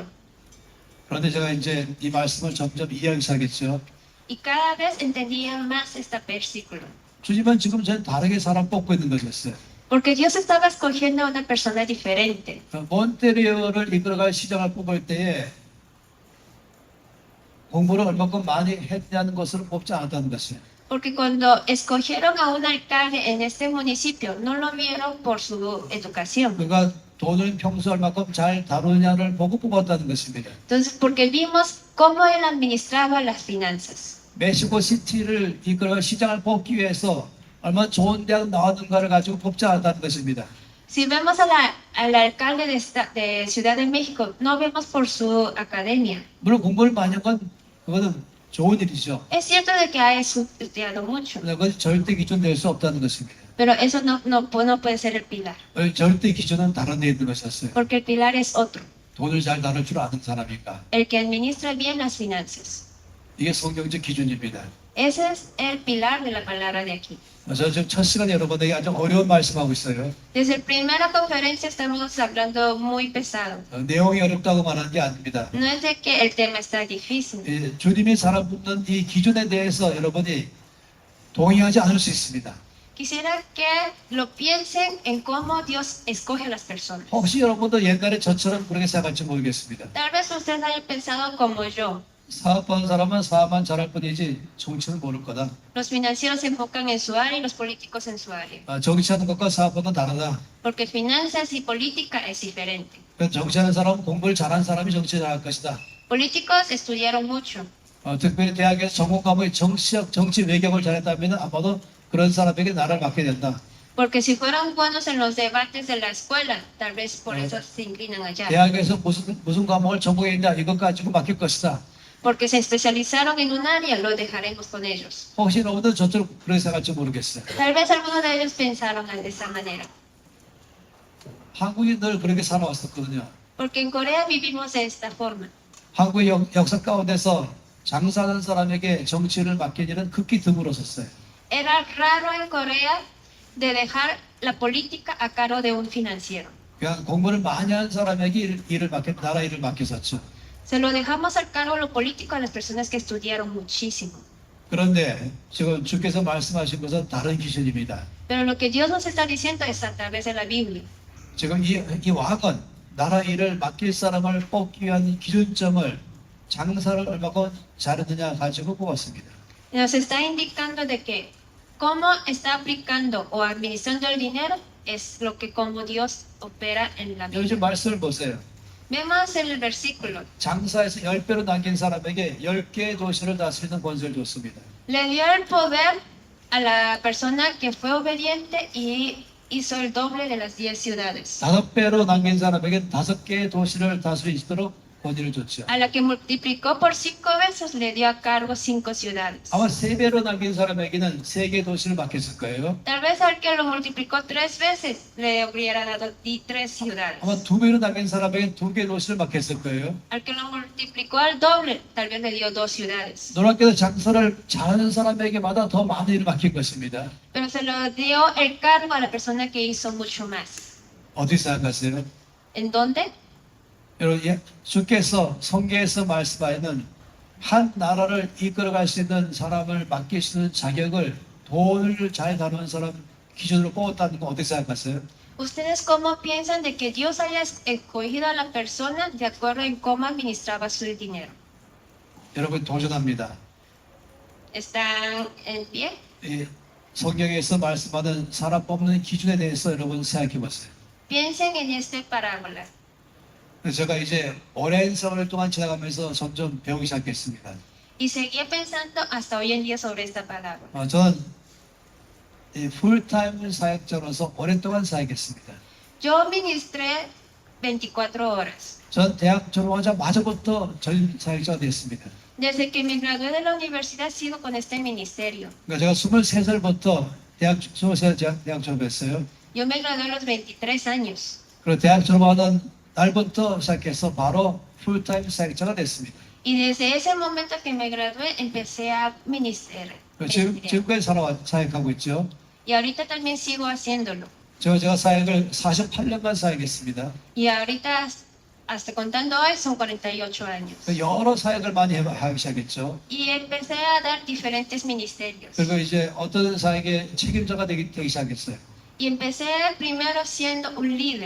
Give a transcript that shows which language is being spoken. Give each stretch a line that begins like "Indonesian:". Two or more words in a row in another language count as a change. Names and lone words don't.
Korean: 그런데 제가 이제 이 말씀을 점점 이해하기 시작했죠.
Spanish: Y cada vez entendía más este versículo.
Korean: 주님은 지금 저는 다르게 사람 뽑고 있는 것이었어요.
Spanish: Porque Dios estaba escogiendo a una persona diferente.
Korean: 몬테리오를 이끌어갈 시장을 뽑을 때에 공부를 얼마큼 많이 했냐는 것으로 뽑지 않았다는 것이에요.
Spanish: Porque cuando escogieron a un alcalde en este municipio, no lo vieron por su educación.
Korean: 그러니까 돈을 평소 얼마큼 잘 다루냐를 보고 뽑았다는 것입니다.
Spanish: Entonces, porque vimos cómo él administraba las finanzas.
Korean: 멕시코 시티를 이끌어갈 시장을 뽑기 위해서 얼마나 좋은 대학 나왔는가를 가지고 뽑지 않았다는 것입니다.
Spanish: Si vemos al alcalde de Ciudad de México, no vemos por su academia.
Korean: 물론 공부를 많이 한 건 그거는 좋은 일이죠.
Spanish: Es cierto de que ha estudiado mucho,
Korean: 그러나 그것이 절대 기준 될 수 없다는 것입니다.
Spanish: pero eso no puede ser el pilar,
Korean: 절대 기준은 다른 데 있는 것이었어요.
Spanish: porque el pilar es otro,
Korean: 돈을 잘 다룰 줄 아는 사람이니까.
Spanish: el que administra bien las finanzas.
Korean: 이게 성경적 기준입니다.
Spanish: Ese es el pilar de la palabra de aquí.
Korean: 그래서 지금 첫 시간에 여러분에게 아주 어려운 말씀하고 있어요.
Spanish: Desde la primera conferencia estamos hablando muy pesado.
Korean: 내용이 어렵다고 말하는 게 아닙니다.
Spanish: No es de que el tema está difícil,
Korean: 주님이 사람 붙는 이 기준에 대해서 여러분이 동의하지 않을 수 있습니다.
Spanish: Quisiera que lo piensen en cómo Dios escoge a las personas.
Korean: 혹시 여러분도 옛날에 저처럼 그렇게 생각할지 모르겠습니다.
Spanish: Tal vez ustedes hayan pensado como yo.
Korean: 사업하는 사람은 사업만 잘할 뿐이지 정치는 모를 거다.
Spanish: Los financieros se enfocan en su área y los políticos en su área.
Korean: 정치하는 것과 사업은 다르다.
Spanish: Porque finanzas y política es diferente.
Korean: 정치하는 사람은 공부를 잘하는 사람이 정치 잘할 것이다.
Spanish: Políticos estudiaron mucho.
Korean: 특별히 대학에서 전공 과목이 정치 외경을 잘했다면 아마도 그런 사람에게 나라를 맡게 된다.
Spanish: Porque si fueron buenos en los debates de la escuela, tal vez por eso se inclinan allá.
Korean: 대학에서 무슨 과목을 전공했냐 이것 가지고 맡길 것이다.
Spanish: Porque se especializaron en un área, lo dejaremos con ellos.
Korean: 혹시 여러분들 저처럼 그렇게 생각할지 모르겠어요.
Spanish: Tal vez algunos de ellos pensaron de esa manera.
Korean: 한국이 늘 그렇게 살아왔었거든요.
Spanish: Porque en Corea vivimos de esta forma.
Korean: 한국의 역사 가운데서 장사하는 사람에게 정치를 맡긴 일은 극히 드물었었어요.
Spanish: Era raro en Corea de dejar la política a cargo de un financiero.
Korean: 그냥 공부를 많이 한 사람에게 일을 나라 일을 맡겼었죠.
Spanish: Se lo dejamos al cargo lo político a las personas que estudiaron muchísimo.
Korean: 그런데 지금 주께서 말씀하신 것은 다른 기준입니다.
Spanish: Pero lo que Dios nos está diciendo es a través de la Biblia.
Korean: 지금 이 왕은 나라 일을 맡길 사람을 뽑기 위한 기준점을 장사를 얼마큼 잘했느냐 가지고 뽑았습니다.
Spanish: Nos está indicando de que cómo está aplicando o administrando el dinero es lo que como Dios opera en la
Korean: 여기 지금
Spanish: Biblia.
Korean: 말씀을 보세요.
Spanish: Vemos el versículo.
Korean: 장사에서 10배로 남긴 사람에게 10개의 도시를 다스리는 권세를 줬습니다.
Spanish: Le dio el poder a la persona que fue obediente y hizo el doble de las 10 ciudades.
Korean: 5배로 남긴 사람에게 5개의 도시를 다스릴 수 있도록 권위를 줬죠.
Spanish: A la que multiplicó por 5 veces le dio a cargo 5 ciudades.
Korean: 아마 3배로 남긴 사람에게는 3개의 도시를 맡겼을 거예요.
Spanish: Tal vez al que lo multiplicó 3 veces le hubiera dado 3 ciudades.
Korean: 아마 2배로 남긴 사람에게는 2개의 도시를 맡겼을 거예요.
Spanish: Al que lo multiplicó al doble, tal vez le dio 2 ciudades.
Korean: 놀랍게도 장사를 잘하는 사람에게마다 더 많은 일을 맡긴 것입니다.
Spanish: Pero se lo dio el cargo a la persona que hizo mucho más.
Korean: 어디 생각하세요?
Spanish: ¿En dónde?
Korean: 여러분, 주께서 성경에서 말씀하시는 한 나라를 이끌어갈 수 있는 사람을 맡길 수 있는 자격을 돈을 잘 다루는 사람 기준으로 뽑았다는 거 어떻게 생각하세요?
Spanish: ¿Ustedes cómo piensan de que Dios haya escogido a la persona de acuerdo en cómo administraba su dinero?
Korean: 여러분 도전합니다.
Spanish: ¿Están en pie?
Korean: 이 성경에서 말씀하는 사람 뽑는 기준에 대해서 여러분 생각해 보세요.
Spanish: Piensen en esta parábola.
Korean: 제가 이제 오랜 세월 동안 지나가면서 점점 배우기 시작했습니다.
Spanish: Y seguí pensando hasta hoy en día sobre esta parábola.
Korean: 저는 풀타임 사역자로서 오랫동안 사역했습니다.
Spanish: Yo ministré 24 horas.
Korean: 전 대학 졸업하자마자부터 전 사역자가 됐습니다.
Spanish: Desde que me gradué de la universidad sigo con este ministerio.
Korean: 그러니까 제가 23살부터 대학 졸업했어요.
Spanish: Yo me gradué a los 23 años.
Korean: 그리고 대학 졸업하는 날부터 시작해서 바로 풀타임 사역자가 됐습니다.
Spanish: Y desde ese momento que me gradué empecé a ministrar.
Korean: 지금까지 사역하고 있죠.
Spanish: Y ahorita también sigo haciéndolo.
Korean: 제가 사역을 48년간 사역했습니다.
Spanish: Y ahorita, hasta contando hoy, son 48 años.
Korean: 여러 사역을 많이 하기 시작했죠.
Spanish: Y empecé a dar diferentes ministerios.
Korean: 그리고 이제 어떤 사역의 책임자가 되기 시작했어요.
Spanish: Y empecé primero siendo un líder.